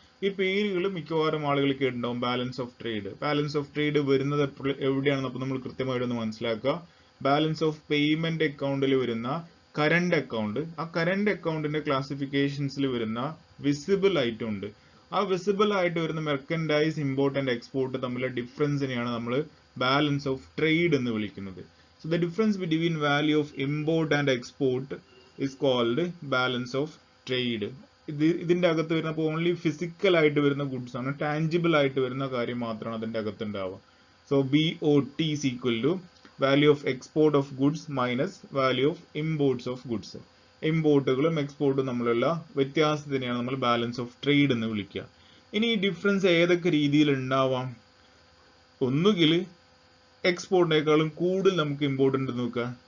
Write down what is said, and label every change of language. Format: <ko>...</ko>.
<ml>ഈ പേരുകൾ മിക്കവാറും ആളുകൾ കേട്ടിട്ടുണ്ടാവും. ബാലൻസ് ഓഫ് ട്രേഡ് വരുന്നത് എവിടെയാണെന്ന് അപ്പോൾ നമ്മൾ കൃത്യമായിട്ടൊന്ന് മനസ്സിലാക്കുക. ബാലൻസ് ഓഫ് പേയ്മെന്റ് അക്കൗണ്ടിൽ വരുന്ന കറന്റ് അക്കൗണ്ട്, ആ കറന്റ് അക്കൗണ്ടിന്റെ ക്ലാസിഫിക്കേഷൻസിൽ വരുന്ന വിസിബിൾ ഐറ്റം ഉണ്ട്. ആ വിസിബിൾ ആയിട്ട് വരുന്ന മെർക്കൻഡൈസ് ഇമ്പോർട്ട് ആൻഡ് എക്സ്പോർട്ട് തമ്മിലുള്ള ഡിഫറൻസിനെയാണ് നമ്മൾ ബാലൻസ് ഓഫ് ട്രേഡ് എന്ന് വിളിക്കുന്നത്.</ml> <en>So the difference between value of import and export is called balance of trade.</en> <ml>ഇതിന്റെ അകത്ത് വരുന്ന ഓൺലി ഫിസിക്കൽ ആയിട്ട് വരുന്ന ഗുഡ്സ് ആണ്, ടാഞ്ചിബിൾ ആയിട്ട് വരുന്ന കാര്യം മാത്രമാണ് അതിന്റെ അകത്ത് ഉണ്ടാവുക.</ml> <en>So BOT is equal to value of export of goods minus value of imports of goods.</en> <ml>ഇമ്പോർട്ടുകളും എക്സ്പോർട്ടും തമ്മിലുള്ള വ്യത്യാസത്തിനെയാണ് നമ്മൾ ബാലൻസ് ഓഫ് ട്രേഡ് എന്ന് വിളിക്കുക. ഇനി ഈ ഡിഫറൻസ് ഏതൊക്കെ രീതിയിൽ ഉണ്ടാവാം? ഒന്നുകിൽ എക്സ്പോർട്ടിനേക്കാളും കൂടുതൽ നമുക്ക് ഇമ്പോർട്ട് ഉണ്ടെന്ന് നോക്കുക.</ml>